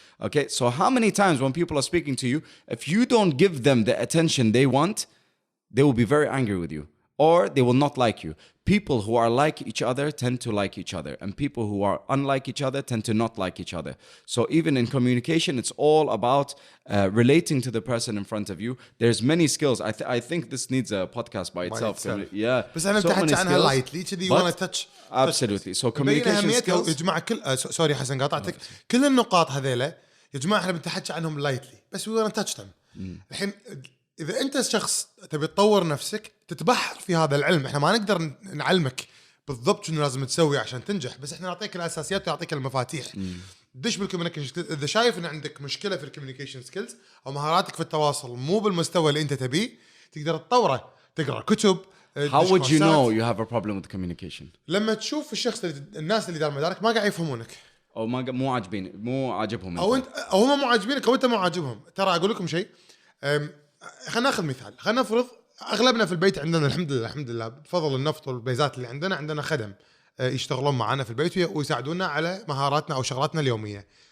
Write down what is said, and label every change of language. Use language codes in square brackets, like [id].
[en] Okay, so how many times when people are speaking to you, if you don't give them the attention they want, they will be very angry with you, or they will not like you. People who are like each other tend to like each other, and people who are unlike each other tend to not like each other. So even in communication, it's all about relating to the person in front of you. There's many skills. I think this needs a podcast by itself. Yeah. [ar] بس أنا تحكي عنها lightly كذي وانا touch. [en] Absolutely. So communication skills. [ar] يا جماعة سوري حسن قاطعتك. كل النقاط هذيلا يا جماعة احنا بنتحكي عنهم lightly بس [en] we wanna touch them. [ar] الحين إذا أنت شخص تبي تطور نفسك تتبحر في هذا العلم. إحنا ما نقدر نعلمك بالضبط شنو لازم تسوي عشان تنجح، بس إحنا نعطيك الأساسيات ونعطيك المفاتيح. دش بالكوميونيكيشن. إذا شايف إن عندك مشكلة في الكوميونيكيشن سكيلز أو مهاراتك في التواصل مو بالمستوى اللي أنت تبيه، تقدر تطوره، تقرأ كتب. [en] How would you know you have a problem with communication? [ar] لما تشوف الشخص الناس اللي دار مدارك ما قاعد يفهمونك. أو مو عاجبهم. أو أنت أو هم مو عاجبينك أو أنت مو عاجبهم. ترى أقول لكم شيء. خلينا ناخذ مثال. خلينا نفرض اغلبنا في البيت عندنا الحمد لله بفضل النفط والبيزات اللي عندنا خدم يشتغلون معنا في البيت ويساعدونا على مهاراتنا او شغلاتنا اليوميه.